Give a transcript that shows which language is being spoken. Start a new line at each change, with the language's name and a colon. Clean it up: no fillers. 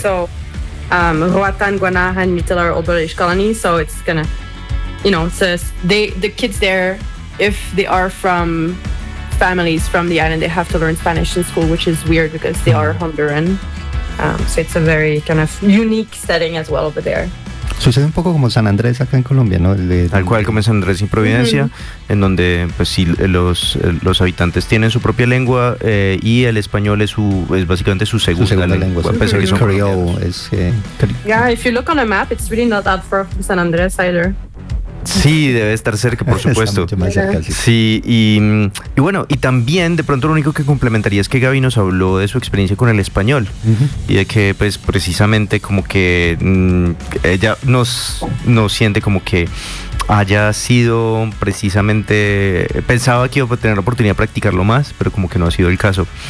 English: So, Roatan, Guanahan, and Utila are old British colonies. So it's gonna, you know, so the kids there, if they are from families from the island, they have to learn Spanish in school, which is weird because they are Honduran. So it's a very kind of unique setting as well over there.
Spanish: Sucede un poco como San Andrés acá en Colombia, ¿no? Tal cual como San Andrés y Providencia, uh-huh. En donde pues sí, los habitantes tienen su propia lengua y el español es básicamente su segunda lengua. Uh-huh. Pues, uh-huh. Creole.
English: Yeah, if you look on a map, it's really not that far from San Andrés either.
Spanish: Sí, debe estar cerca, por supuesto. Está mucho más cerca, sí. Sí, y bueno, y también de pronto lo único que complementaría es que Gaby nos habló de su experiencia con el español, uh-huh. Y de que pues precisamente como que ella nos siente como que haya sido precisamente, pensaba que iba a tener la oportunidad de practicarlo más, pero como que no ha sido el caso.